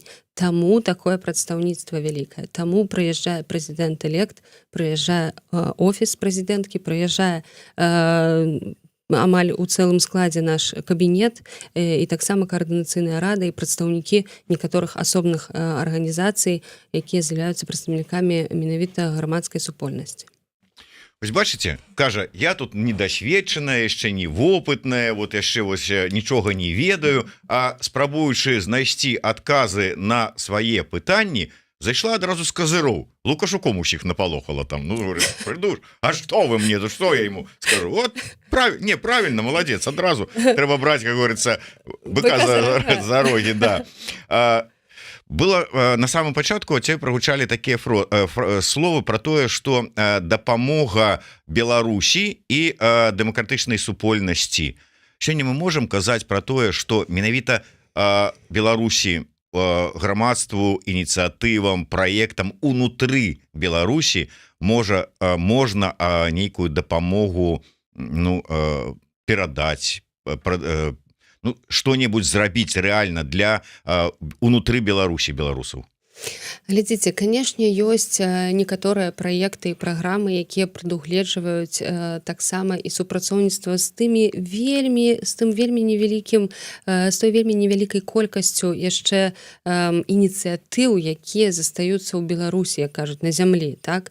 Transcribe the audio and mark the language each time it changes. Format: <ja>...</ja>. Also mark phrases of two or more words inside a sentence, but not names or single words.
<be>Таму такое прадстаўніцтва вялікае. Таму прыязджае прэзідэнт-элект, прыязджае офіс прэзідэнткі, прыязджае амаль у цэлым складзе наш кабінет і таксама каардынацыйная рада і прадстаўнікі некаторых асобных арганізацый, якія з'яўляюцца прадстаўнікамі менавіта грамадскай супольнасці. Вось бачыце, кажа, я тут недасведчаная, яшчэ не вопытная, вот яшчэ вось нічога не ведаю, а спрабуючы знайсці адказы на свае пытанні, зайшла адразу з казыроў. Лукашуком усіх напалохала там. Ну,</be> <ru>говорит, придуш, а что вы мне, что я ему скажу? Вот, правильно, молодец,</ru> <be>адразу трэба браць,</be> <ru>как говорится, быка за рогі, да. Было на самом</ru> <be>пачатку цябе прагучалі такія словы про тое, што дапамога Беларусі і дэмакратычнай супольнасці. Сёння мы можам казаць про тое, што менавіта Беларусі, грамадству, ініцыятывам, праектам унутры Беларусі можна нейкую дапамогу перадаць, что-нибудь зрабіць рэальна для унутры Беларусі беларусаў. Глядзіце, канешне, ёсць некаторыя праекты і праграмы, якія прадугледжваюць таксама і супрацоўніцтва з тым вельмі невялікай колькасцю яшчэ ініцыятыў, якія застаюцца ў Беларусі, як кажуць, на зямлі, так?</be>